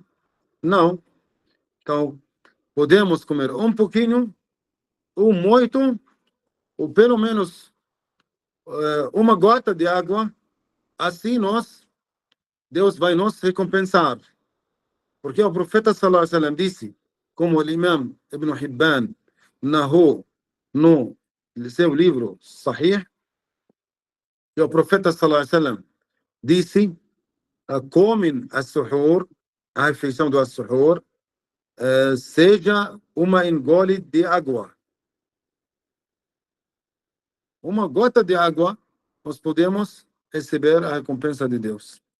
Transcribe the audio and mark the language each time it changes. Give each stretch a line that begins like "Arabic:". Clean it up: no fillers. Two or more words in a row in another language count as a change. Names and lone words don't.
Portuguese: Não. Então, podemos comer um pouquinho, ou muito, ou pelo menos uma gota de água. Assim Deus vai nos recompensar. Porque o profeta
Arabic: صلى الله عليه وسلم
Portuguese: disse, como o imam Ibn Hibban narrou no seu livro Sahih, que o profeta
Arabic: صلى الله عليه وسلم
Portuguese: disse, comem as-suhoor, a refeição do as-suhoor, seja uma engole de água. Uma gota de água, nós podemos receber a recompensa de Deus.